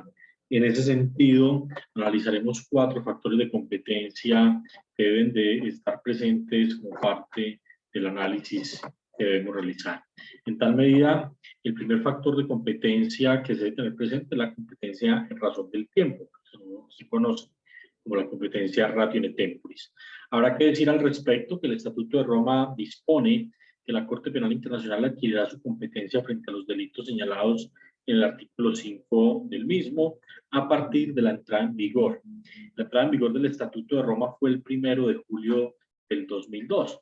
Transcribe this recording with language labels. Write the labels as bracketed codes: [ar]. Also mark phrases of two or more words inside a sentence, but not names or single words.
[es] En ese sentido, analizaremos 4 factores de competencia que deben de estar presentes como parte del análisis que debemos realizar. En tal medida, el primer factor de competencia que se debe tener presente es la competencia en razón del tiempo, se conoce como la competencia [la] ratio in temporis. [es] Habrá que decir al respecto que el Estatuto de Roma dispone que la Corte Penal Internacional adquirirá su competencia frente a los delitos señalados en el artículo 5 del mismo a partir de la entrada en vigor. La entrada en vigor del Estatuto de Roma fue el 1 de julio del 2002.